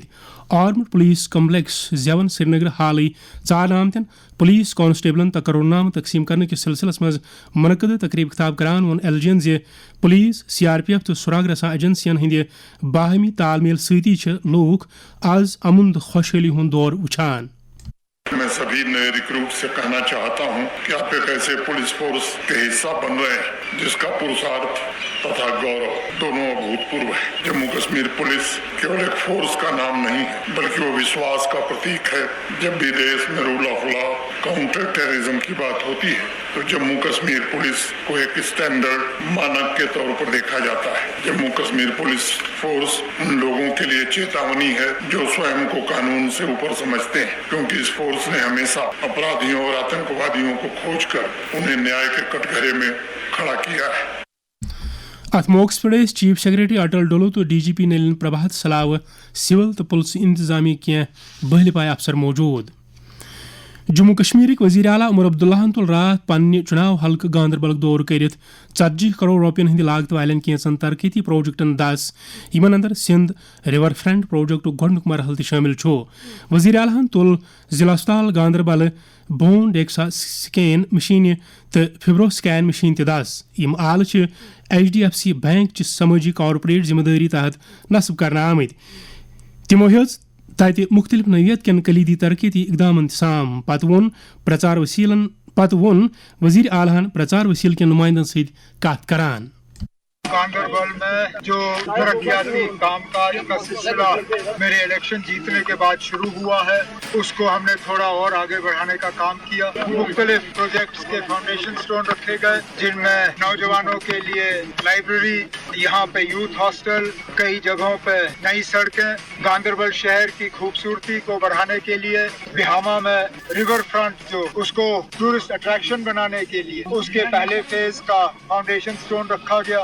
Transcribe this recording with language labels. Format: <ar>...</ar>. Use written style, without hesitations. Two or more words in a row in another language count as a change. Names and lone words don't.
<ks>آرمڈ پُلیٖس کمپلیکس زیون سری نگر حالٕے ژارنہٕ آمتٮ۪ن پُلیٖس کانسٹیبلن تقرر نامہٕ تقسیٖم کرنہٕ کِس سلسلس منٛز منعقد تقریٖب خطاب کران ووٚن ایل جی ین زِ پُلیٖس، CRPF تہٕ سراغ رساں ایجنسین ہٕنٛدِ باہمی تال میل سۭتی چھِ لوٗکھ آز امن تہٕ خۄشحٲلی ہُنٛد دور وٕچھان۔</ks> <hi>मैं सभी नए रिक्रूट से कहना चाहता हूँ कि आप एक ऐसे पुलिस फ़ोर्स के हिस्सा बन रहे हैं जिस का पुरुषार्थ तथा गौरव दोनों अभूतपूर्व है. जम्मू कश्मीर पुलिस केवल एक फ़ोर्स का नाम नहीं है बल्कि वह विश्वास का प्रतीक है. जब भी देश में</hi> <en>rule of law, counter terrorism</en> <hi>की बात होती है तो जम्मू कश्मीर पुलिस को एक स्टैंडर्ड मानक के तौर पर देखा जाता है. जम्मू कश्मीर पुलिस फ़ोर्स उन लोगों के लिए चेतावनी है जो स्वयं को क़ानून से ऊपर समझते हैं, क्योंकि इस फ़ोर्स ने हमेशा अपराधियों और आतंकवादियों को खोज कर उन्हें न्याय के कटघरे में खड़ा किया है.</hi> <ks>ات موقعس پہ</ks> <en>چیف سیکرٹری</en> <ks>اٹل ڈولو تو DGP نلین پربھات سلاو سول تو پُلس انتظامیہ کی بہلہِ پایہِ افسر موجود۔ جموں کشمیرک وزیر اعلیٰ عمر عبداللہ تل رات پننہِ چُناو حلقہٕ گاندربلک دور کٔرِتھ 40 کروڑ روپین ہٕنٛدِ لاگتہٕ والٮ۪ن کینژن ترقیتی پروجیکٹن 10 یِمن اندر سندھ ریور فرنٹ پروجیکٹُک گۄڈنیُک مرحلہٕ تہِ شٲمِل چھُ۔ وزیر اعلیٰ ہن تُل ضلع ہسپتال گاندربل</ks> <en>بون ڈیکسا سکین</en> <ks>مشیٖنہِ تہٕ</ks> <en>فِبرو سکین</en> <ks>مشیٖن تہِ 10۔ یِم آلہٕ چھِ HDFC بینک چہِ سمٲجی کارپوریٹ ذمہٕ دٲری تحت نصب کرنہٕ آمٕتۍ۔ تِمو ہیٚژ تتہِ مختلف نوعیت کٮ۪ن کلیدی ترقیتی اقدامن سام پتہٕ ووٚن وزیر اعلیٰ ہن پرچار وسیل کٮ۪ن نمائندن سۭتۍ کتھ کران۔</ks> <hi>गांदरबल में जो तरक्याती कामकाज का सिलसिला मेरे इलेक्शन जीतने के बाद शुरू हुआ है, उसको हमने थोड़ा और आगे बढ़ाने का काम किया। मुख्तलिफ प्रोजेक्ट्स के</hi> <en>foundation stone</en> <hi>रखे गए, जिनमें नौजवानों के लिए लाइब्रेरी, यहाँ पे</hi> <en>youth hostel,</en> <hi>कई जगहों पे नई सड़कें, गांदरबल शहर की खूबसूरती को बढ़ाने के लिए बिहामा में</hi> <en>river front</en> <hi>जो उसको</hi> <en>tourist attraction</en> <hi>बनाने के लिए उसके पहले फेज का</hi> <en>foundation stone</en> <hi>रखा गया।</hi>